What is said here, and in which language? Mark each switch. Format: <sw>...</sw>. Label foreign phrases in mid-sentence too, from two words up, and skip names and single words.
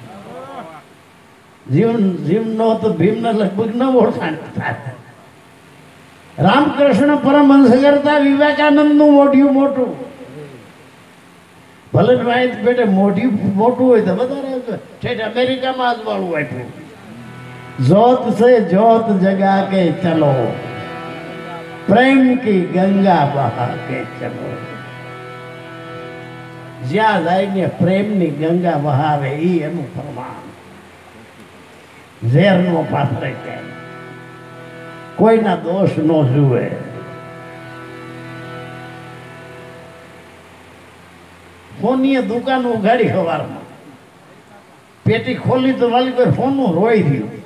<gu>જીવન નો તો ભીમને લગભગ ન ઓળખાણ થાય. રામકૃષ્ણ પરમહંસ કરતા વિવેકાનંદનું મોઢિયું મોટું. ભલે વાંચ બેટે મોઢિયું મોટું હોય તો વધારે ઠેઠ અમેરિકામાં અજવાળું આપ્યું.</gu> <hi>जोत से जोत जगा के चलो, प्रेम की गंगा बहा के चलो.</hi> <gu>જ્યાં જઈને પ્રેમની ગંગા વહાવે એ એનું પ્રમાણ. ઝેરનો પાથરે છે, કોઈના દોષ ન જુએ. ફોનીએ દુકાન ઉઘાડી સવારમાં, પેટી ખોલી તો વાલી કોઈ ફોનનું રોઈ રહ્યું.</gu>